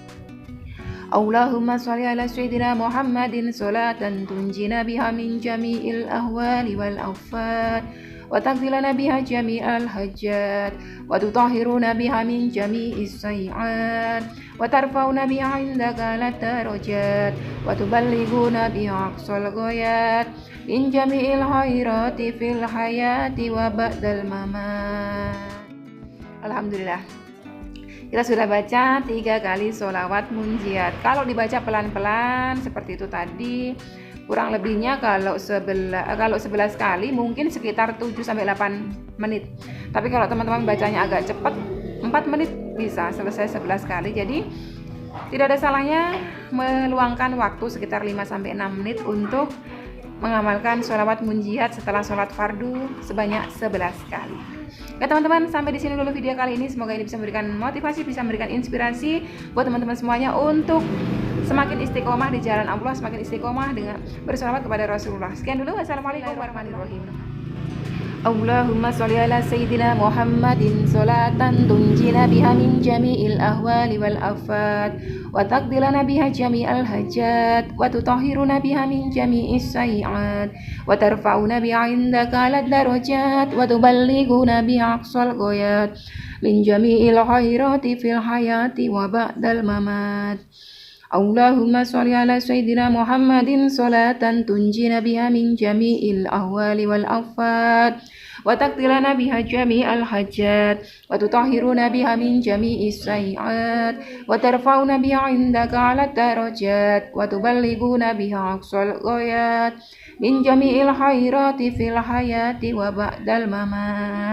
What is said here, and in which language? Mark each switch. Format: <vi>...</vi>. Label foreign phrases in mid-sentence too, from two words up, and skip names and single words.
<ar>اللهم صل على سيدنا محمد صلاة تنجينا بها من جميع الأهوال والآفات وتقضي لنا بها جميع الحاجات وتطهرنا بها من جميع السيئات وترفعنا بها عندك على الدرجات وتبلغنا بها أقصى الغايات من جميع الخيرات في الحياة وبعد الممات. Alhamdulillah,</ar> <id>kita sudah baca 3 kali sholawat munjiat. Kalau dibaca pelan-pelan seperti itu tadi, kurang lebihnya kalau 11 kali mungkin sekitar 7-8 menit. Tapi kalau teman-teman bacanya agak cepat, 4 menit bisa selesai 11 kali. Jadi tidak ada salahnya meluangkan waktu sekitar 5-6 menit untuk mengamalkan sholawat munjiat setelah sholat fardu sebanyak 11 kali. Ya teman-teman, sampai di sini dulu video kali ini. Semoga ini bisa memberikan motivasi, bisa memberikan inspirasi buat teman-teman semuanya untuk semakin istiqomah di jalan Allah, semakin istiqomah dengan bersolawat kepada Rasulullah. Sekian dulu,</id> <ar>والسلام عليكم ورحمة الله وبركاته. اللهم صل على سيدنا محمد صلاة تنجينا بها من جميع الأهوال والآفات وتقضي لنا بها جميع الحاجات وتطهرنا بها من جميع السيئات وترفعنا بها عندك على الدرجات وتبلغنا بها أقصى الغايات من جميع الخيرات في الحياة وبعد الممات. اللهم صل على سيدنا محمد صلاة تنجينا بها من جميع الأهوال والآفات وتقضي لنا بها جميع الحاجات وتطهرنا بها من جميع السيئات وترفعنا بها عندك على الدرجات وتبلغنا بها أقصى الغايات من جميع الخيرات في الحياة وبعد الممات.</ar>